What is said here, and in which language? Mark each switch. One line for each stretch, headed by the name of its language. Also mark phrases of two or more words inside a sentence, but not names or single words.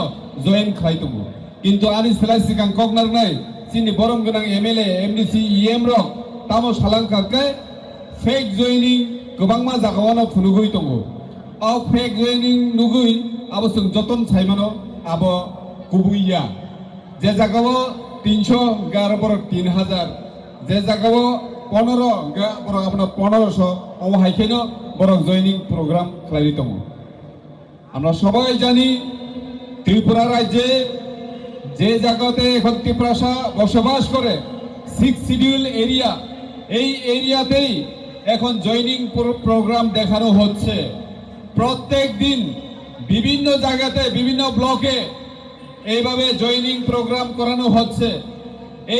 Kok Borok: जয়েন खालाय दङ किन्तु आनि सेलाय सिगां कगनारनाय चिनि बरम गोनां एमएलए एमडीसी ईएम रक तामो सालांखारके
English: fake joining
Kok Borok: गोबां मा जागावानो फुनुगै दङ अ
English: fake joining
Kok Borok: नुगै आबो जों जतन सायमानो आबो गुबुइया जे जागाव 311 बरक 3000 जे जागाव 15 बरक आपनो 1500 अ हायखेनो बरक
English: joining programme
Kok Borok: खालाय दङ
Bangla: আমরা সবাই জানি ত্রিপুরা রাজ্যে যে জায়গাতে এখন ত্রিপুরাসা বসবাস করে 6 শিডিউল এরিয়া এই এরিয়াতেই এখন
English: joining programme
Bangla: দেখানো হচ্ছে প্রত্যেক দিন বিভিন্ন জায়গাতে বিভিন্ন ব্লকে এইভাবে
English: joining programme
Bangla: করানো হচ্ছে এই